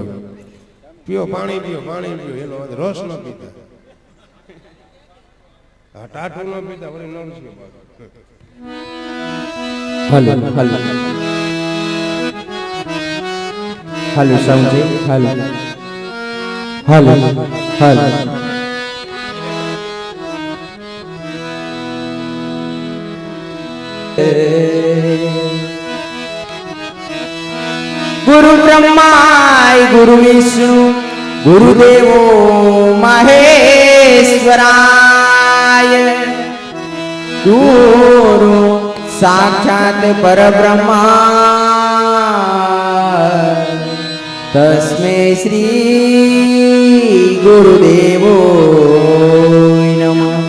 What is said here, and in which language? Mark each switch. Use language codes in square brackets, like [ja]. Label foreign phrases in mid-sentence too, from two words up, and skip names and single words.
[gu] પીઓ પાણી પીઓ, પાણી પીઓ, એનો રસ ન પીતા, ટાટું ન પીતા, વળી નરસિંહ હાલો હાલો હાલો સાઉન્ડ હાલો હાલો હાલો [sa] गुरु ब्रह्माय गुरु विष्णु गुरुदेवो महेश्वराय गुरु साक्षात् परब्रह्मा तस्मै श्री गुरुदेवो नमः।